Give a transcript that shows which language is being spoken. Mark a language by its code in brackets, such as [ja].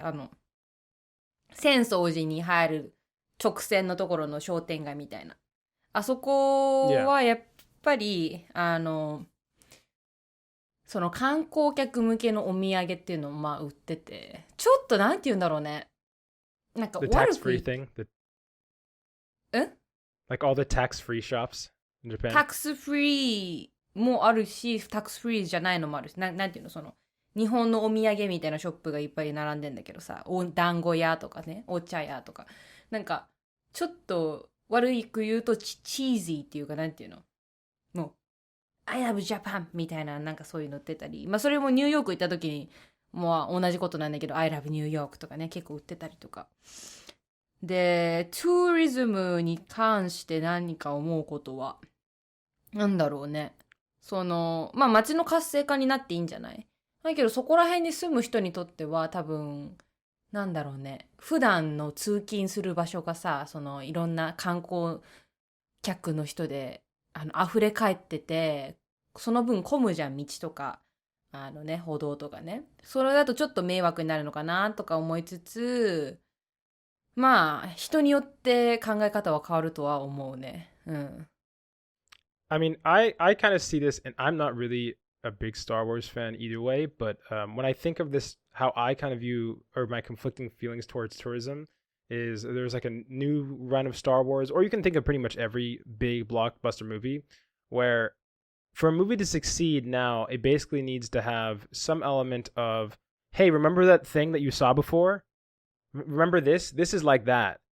[ja] 浅草寺に入る直線のところの商店街みたいな。あそこはやっぱり、その観光客向けのお土産っていうのを売ってて、ちょっとなんて言うんだろうね。なんか [en] The tax-free thing? [ja] え？ [en] Like all the tax-free shops in Japan? [ja] タックスフリーもあるし、タックスフリーじゃないのもあるし、なんていうの、日本のお土産みたいなショップがいっぱい並んでんだけどさ、団子屋とかね、お茶屋とか。なんか、ちょっと悪いく言うとチーズィーっていうか、なんていうの、もう、 [en] I love Japan [ja] みたいな、なんかそういうの売ってたり、それもニューヨーク行った時に、もう同じことなんだけど、 [en] I love New York [ja] とかね、結構売ってたりとか。で、ツーリズムに関して何か思うことは、なんだろうね。街の活性化になっていいんじゃない？だけどそこら辺に住む人にとっては多分、なんだろうね。普段の通勤する場所がさ、いろんな観光客の人で、溢れ返ってて、その分混むじゃん、道とか、歩道とかね。それだとちょっと迷惑になるのかなとか思いつつ、人によって考え方は変わるとは思うね。 [en] I mean, I kind of see this, and I'm not really a big Star Wars fan either way, but when I think of this, how I kind of view, or my conflicting feelings towards tourism, is there's like a new run of Star Wars, or you can think of pretty much every big blockbuster movie, where for a movie to succeed now, it basically needs to have some element of, hey, remember that thing that you saw before? Remember this? This is like that.